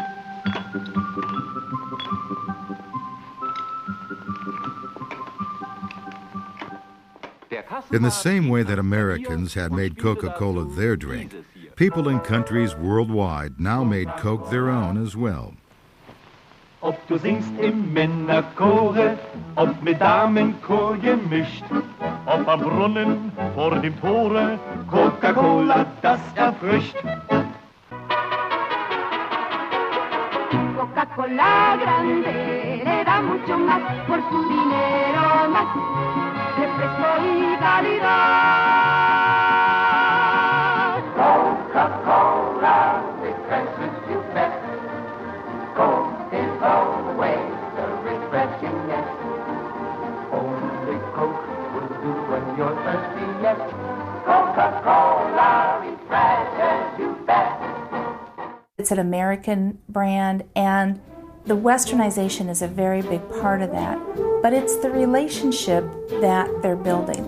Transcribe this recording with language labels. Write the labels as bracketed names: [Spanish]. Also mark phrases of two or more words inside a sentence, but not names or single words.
[English] In the same way that Americans had made Coca-Cola their drink, people in countries worldwide now made Coke their own as well. [German] Ob du singst im Männerchore, ob mit Damenchor gemischt, ob am Brunnen vor dem Tore, Coca-Cola, das erfrischt. [Spanish] Coca-Cola grande le da mucho más por su dinero más, refresco y calidad. [English] Coca-Cola refreshes you best. Coke is all the way the refreshingness. Only Coke will do when you're thirsty, yes. Coca-Cola refreshes you best. It's an American brand, and The westernization is a very big part of that, but it's the relationship that they're building.